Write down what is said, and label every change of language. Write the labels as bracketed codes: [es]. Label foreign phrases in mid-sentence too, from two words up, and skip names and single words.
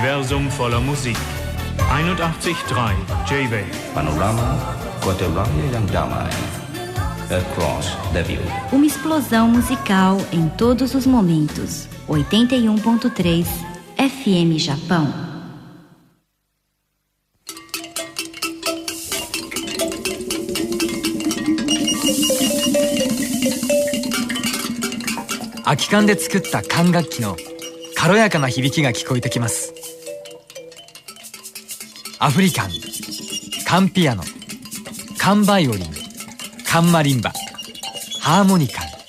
[de] Universum voller Musik. 81.3 J-Wave. [id] Panorama Kota Raya yang damai. [en] Across the view. [pt] Uma explosão musical em todos os momentos. 81.3 FM Japão. [ja] 空き缶で作った管楽器の軽やかな響きが聞こえてきます。アフリカン、缶ピアノ、缶バイオリン、缶マリンバ、ハーモニカン。